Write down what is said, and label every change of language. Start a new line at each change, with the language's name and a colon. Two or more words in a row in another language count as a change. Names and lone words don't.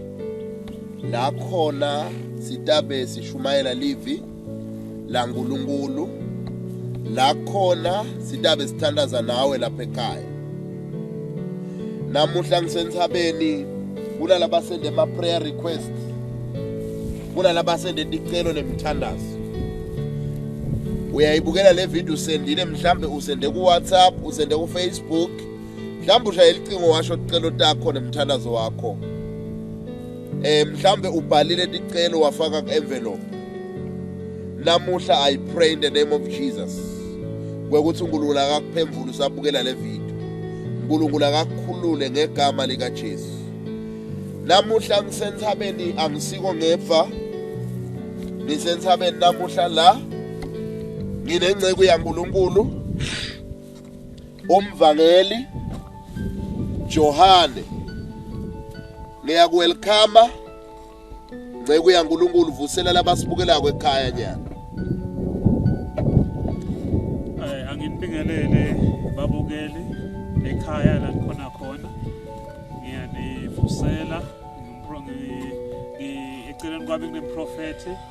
Swati: La khona sitabe sishumayela livi la nkulunkulu. La khona sitabe sithandaza nawe lapha ekhaya. Namuhla ngisensabeni kunalaba sende ama
English: prayer request.
Swati: Kunalaba sende ticelo nemithandazo. Uyayibukela le video usendile mhlambe usende ku WhatsApp, usende ku Facebook. Mhlambe ushayela icingo washo ticelo takho nemthandazo wakho. Mhlambe ubhalile ticelo wafaka ku envelope.
English: Namuhla I pray in the name of Jesus.
Swati: Kwekuthi uNkulunkulu akakuphemvula usabukela le video. uNkulunkulu akakukhulule ngegama lika Jesu. Namuhla ngisensabeni angisiko ngefa. Ngisensabeni namuhla la nginengcebo yaNkulunkulu umvangeli Johane. Ngiyakwelcome ngcebo yaNkulunkulu vusela labasibukela kwekhaya nyana. Angibingelele babukeli ekhaya la khona ngiyanivusela eceleni kwami kuneprofethi